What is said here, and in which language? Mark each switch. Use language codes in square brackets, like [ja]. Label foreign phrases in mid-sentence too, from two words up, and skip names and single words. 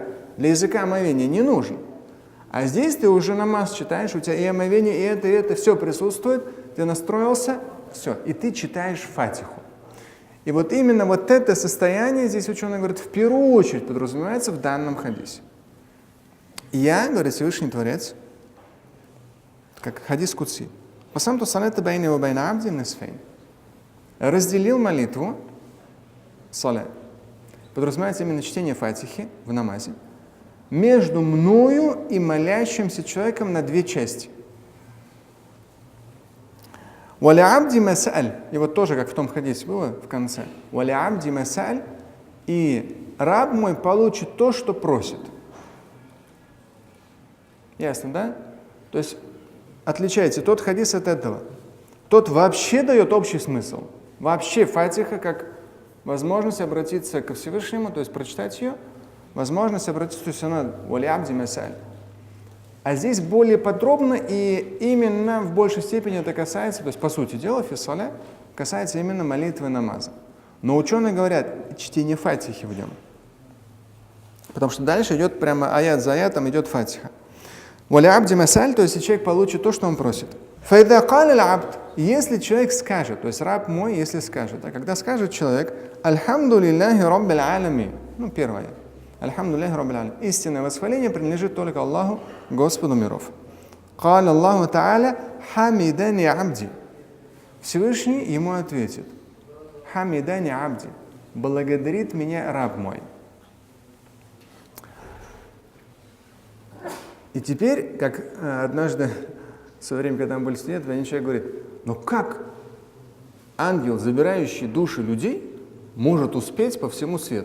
[ru] Для языка омовение не нужно. А здесь ты уже намаз читаешь, у тебя и омовение, и это, все присутствует, ты настроился, все, и ты читаешь Фатиху. И вот именно вот это состояние, здесь ученые говорят, в первую очередь подразумевается в данном хадисе. Я, говорит Всевышний Творец, как хадис Кудси, [ar] «قسمت الصلاة بيني وبين عبدي نصفين». [ru] Разделил молитву, салат, подразумевается именно чтение Фатихи в намазе, между мною и молящимся человеком на две части. [ar] «ولعبدي ما سأل». [ru] И вот тоже, как в том хадисе было в конце. [ar] «ولعبدي ما سأل». [ru] И раб мой получит то, что просит. Ясно, да? То есть отличайте тот хадис от этого. Тот вообще дает общий смысл. Вообще Фатиха как возможность обратиться ко Всевышнему, то есть прочитать ее, возможность обратиться, то есть она [ar] «ولعبدي ما سأل». [ru] А здесь более подробно, и именно в большей степени это касается, то есть по сути дела, фиссаля, касается именно молитвы намаза. Но ученые говорят, чтение Фатихи в нем. Потому что дальше идет прямо аят за аятом, идет Фатиха. [ar] «ولعبدي ما سأل», [ru] то есть человек получит то, что он просит. [ar] «فإذا قال العبد», [ru] если человек скажет, то есть раб мой, если скажет, а когда скажет человек [ar] «الحمد لله رب العالمين», [ru] первое аят. [ar] الحمد لله رب العالمين. [ru] Истинное восхваление принадлежит только Аллаху, Господу миров. [ar] قال الله تعالى حمدني عبدي. [ru] Всевышний ему ответит: [ar] حمدني عبدي. [ru] Благодарит меня раб мой. И теперь, как однажды, в свое время, когда мы были студентами, один человек говорит: но как ангел, забирающий души людей, может успеть по всему свету?